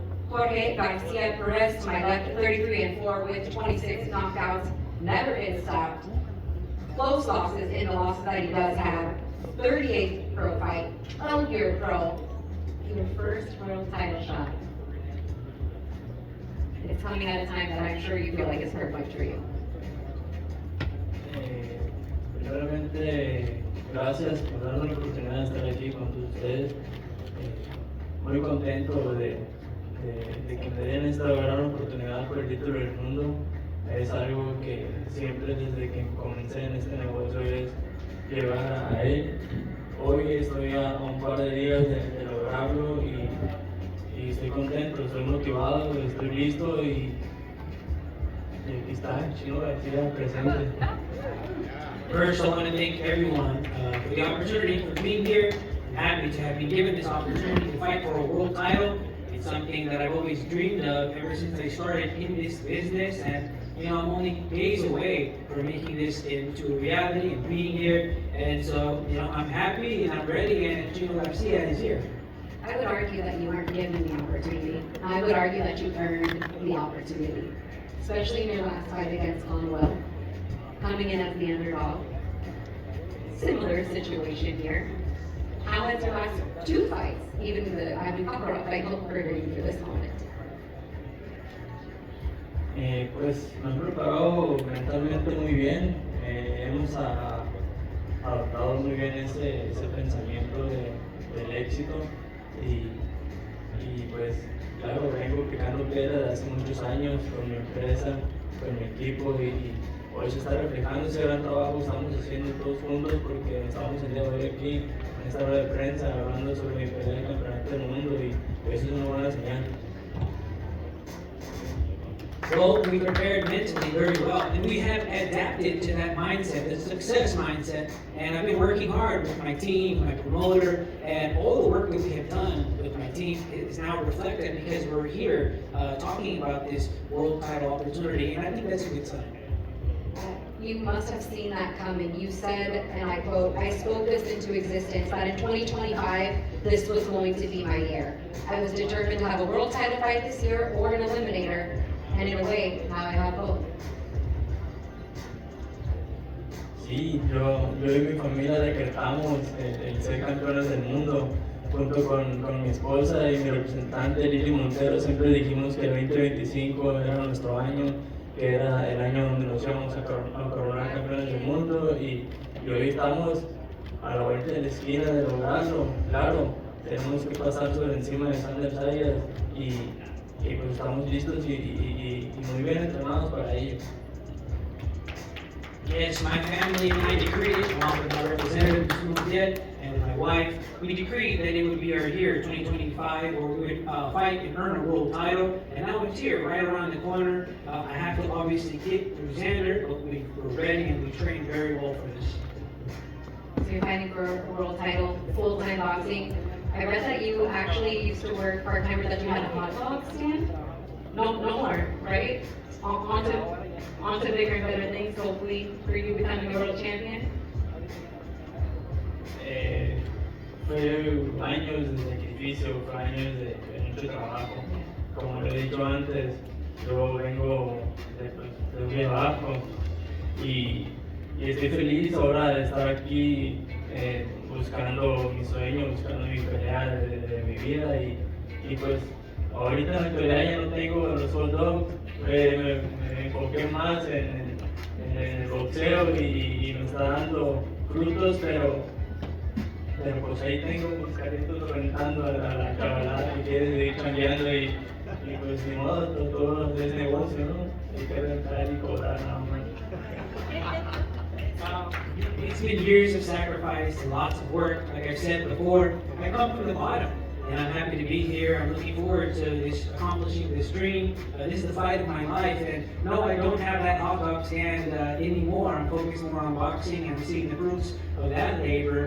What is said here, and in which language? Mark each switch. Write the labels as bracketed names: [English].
[English] Jorge Garcia Perez to my left, 33-4 with 26 knockouts, never been stopped. Close losses in the losses that he does have. 38th pro fight, 12-year pro, your first world title shot. It's coming at a time that I'm sure you feel like is perfect for you. [Spanish] Primeramente, gracias por darme la oportunidad de estar aquí con todos ustedes. Muy contento de que me den esta gran oportunidad por el título del mundo. Es algo que siempre desde que comencé en este negocio es llegar a él. Hoy estoy a un par de días de lograrlo y estoy contento, estoy motivado, estoy listo y aquí está Chino Garcia presente. [English] First, I want to thank everyone for the opportunity for being here. I'm happy to have been given this opportunity to fight for a world title. It's something that I've always dreamed of ever since I started in this business, and I'm only days away from making this into a reality and being here. And so, I'm happy and I'm ready, and Chino Garcia is here. I would argue that you weren't given the opportunity. I would argue that you earned the opportunity, especially in your last fight against Conwell, coming in as the underdog. Similar situation here. How has your last two fights, even the Cockroach fight, looked for you for this moment? [Spanish] Pues nos hemos preparado mentalmente muy bien, hemos adoptado muy bien ese pensamiento del éxito y pues claro, vengo picando piedra desde hace muchos años con mi empresa, con mi equipo y hoy se está reflejando ese gran trabajo que estamos haciendo todos juntos porque estamos el día de hoy aquí en esta hora de prensa hablando sobre mi pelea de campeonato del mundo y eso es una buena señal. [English] Well, we prepared mentally very well, and we have adapted to that mindset, the success mindset, and I've been working hard with my team, my promoter, and all the work that we have done with my team is now reflected because we're here talking about this world title opportunity, and I think that's a good sign. You must have seen that coming. You said, and I quote, "I spoke this into existence, that in 2025, this was going to be my year. I was determined to have a world title fight this year or an eliminator, and in a way, now I have both." [Spanish] Sí, yo y mi familia decretamos el ser campeones del mundo. Junto con mi esposa y mi representante Lili Montero siempre dijimos que el 2025 era nuestro año, que era el año donde nos íbamos a coronar campeones del mundo y hoy estamos a la vuelta de la esquina de lograrlo. Claro, tenemos que pasar sobre encima de Xander Zayas y pues estamos listos y muy bien entrenados para ello. [English] Yes, my family and I decreed it, along with my representative, Ms. and my wife, we decreed that it would be our year, 2025, where we would fight and earn a world title, and now it's here, right around the corner. I have to obviously get through Xander, but we're ready and we trained very well for this. So you're fighting for a world title, full-time boxing. I read that you actually used to work part-time, or that you had a hot dog stand? No more, right? On to bigger and better things, hopefully, for you becoming a world champion. [Spanish] Fue años de sacrificio, fue años de mucho trabajo. Como lo he dicho antes, yo vengo de muy abajo y estoy feliz ahora de estar aquí buscando mi sueño, buscando mi pelea de mi vida y pues ahorita en la pelea ya no tengo los hot dogs, me enfoqué más en el boxeo y me está dando frutos, pero pues ahí tengo mis carritos reventando a la cabalada que quiere seguir cambiando y pues ni modo, todo es negocio, ¿no? Hay que rentar y cobrar nada más. [English] It's been years of sacrifice and lots of work. Like I've said before, I come from the bottom, and I'm happy to be here. I'm looking forward to this accomplishing this dream. This is the fight of my life, and no, I don't have that hot dog stand anymore. I'm focused more on boxing and seeing the fruits of that labor.